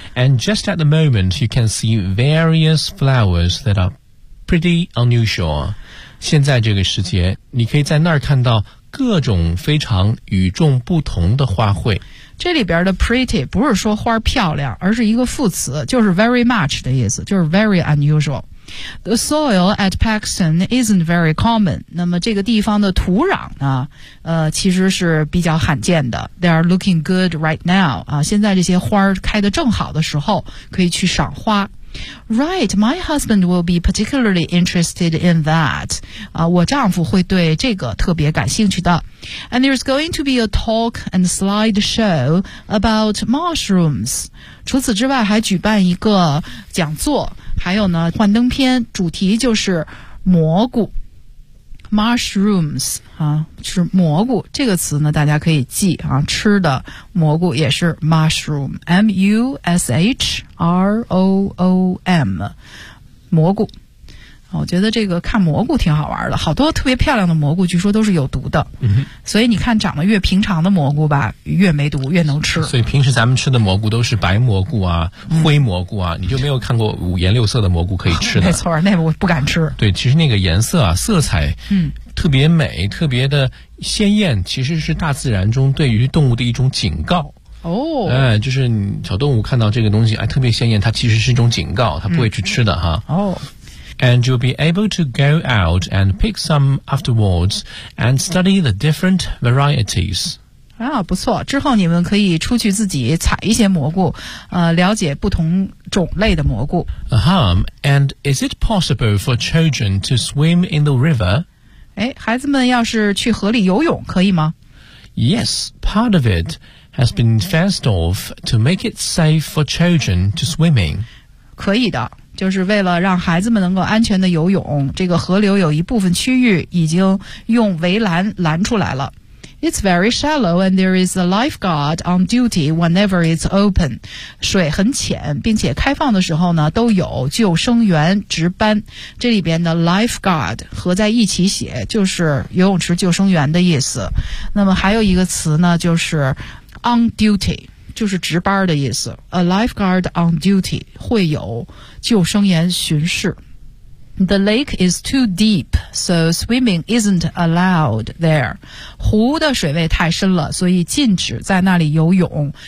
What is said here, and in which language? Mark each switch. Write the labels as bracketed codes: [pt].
[en] And just at the moment, you can see various flowers that are pretty unusual。 [zh] 现在这个时节，你可以在那儿看到各种非常与众不同的花卉。这里边的 pretty 不是说花漂亮，而是一个副词，就是 [en] very much [zh] 的意思，就是 [en] very unusual。 The soil at Paxton isn't very common。 [zh] 那么这个地方的土壤呢，其实是比较罕见的。 [en] They are looking good right now。 [zh] 现在这些花开得正好的时候，可以去赏花。 [en] Right, my husband will be particularly interested in that. [zh] 我丈夫会对这个特别感兴趣的。 [en] And there's going to be a talk and slideshow about mushrooms. [zh] 除此之外还举办一个讲座，还有呢幻灯片，主题就是蘑菇。 mushrooms 啊，是蘑菇，这个词呢大家可以记啊，吃的蘑菇也是 mushroom， mushroom， 蘑菇。我觉得这个看蘑菇挺好玩的，好多特别漂亮的蘑菇据说都是有毒的、嗯、所以你看长得越平常的蘑菇吧越没毒越能吃，所以平时咱们吃的蘑菇都是白蘑菇啊、嗯、灰蘑菇啊，你就没有看过五颜六色的蘑菇可以吃的、哦、没错，那我不敢吃。对，其实那个颜色啊色彩嗯特别美、嗯、特别的鲜艳，其实是大自然中对于动物的一种警告。哦，哎，就是小动物看到这个东西哎特别鲜艳，它其实是一种警告，它不会去吃的哈、嗯、哦。 [en] And you'll be able to go out and pick some afterwards and study the different varieties. [zh] 啊，不错，之后你们可以出去自己采一些蘑菇，了解不同种类的蘑菇。 [en] And is it possible for children to swim in the river? [zh] 哎，孩子们要是去河里游泳可以吗？ [en] Yes, part of it has been fenced off to make it safe for children to swim in. [zh] 可以的。就是为了让孩子们能够安全的游泳，这个河流有一部分区域已经用围栏拦出来了。 [en] It's very shallow and there is a lifeguard on duty whenever it's open. [zh] 水很浅，并且开放的时候呢，都有救生员值班。这里边的 lifeguard 合在一起写，就是游泳池救生员的意思。那么还有一个词呢，就是 on duty。就是值班的意思 ， [en] a lifeguard on duty， [zh] 会有救生员巡视。 [en] The lake is too deep, so swimming isn't allowed there. [zh] 湖的水位太深了，所以禁止在那里游泳。